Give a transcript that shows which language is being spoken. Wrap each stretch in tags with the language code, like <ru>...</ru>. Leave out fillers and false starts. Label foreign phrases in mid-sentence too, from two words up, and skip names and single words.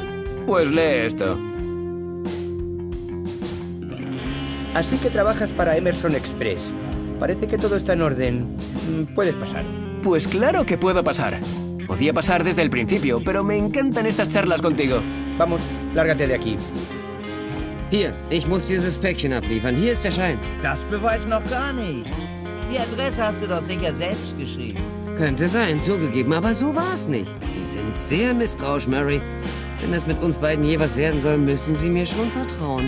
<es>Pues lee esto. Así que trabajas para Emerson Express. Parece que todo está en orden. Puedes pasar. Pues claro que puedo pasar. Podía pasar desde el principio, pero me encantan estas charlas contigo. Vamos, lárgate de aquí.</es> <de>Hier, ich muss dieses Päckchen abliefern. Hier ist der Schein. Das beweist noch gar nichts. Die Adresse hast du doch sicher selbst geschrieben. Könnte sein, zugegeben, aber so war's nicht. Sie sind sehr misstrauisch, Murray. Wenn das mit uns beiden je was werden soll, müssen Sie mir schon vertrauen.</de>